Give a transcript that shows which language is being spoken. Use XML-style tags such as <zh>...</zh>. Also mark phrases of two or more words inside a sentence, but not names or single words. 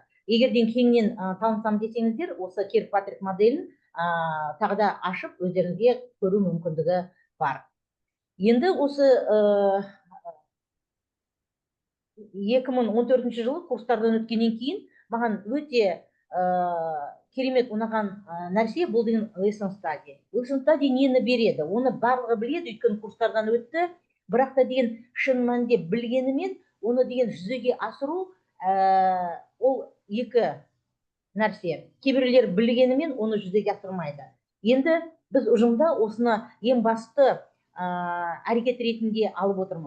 <kk>Егерден кеңінен танысам десеңіздер, осы Киркпатрик моделін тағы да ашып өздеріңізге көру мүмкіндігі бар. Енді осы 2014 жылы курстардан өткеннен кейін маған өте керемет ұнаған нәрсе бұл деген</kk> <en>lesson study. Lesson study</en> <kk>нені береді? Оны барлығы біледі, өйткені курстардан өтті, бірақ та деген шын мәнінде білгенімен оны деген жүзеге асыру ол екі нәрсе. Кейбіреулер білгенімен оны жүзеге асырмайды. Енді біз ұжымда осыны ең басты әрекет ретінде алып отырмыз.</kk>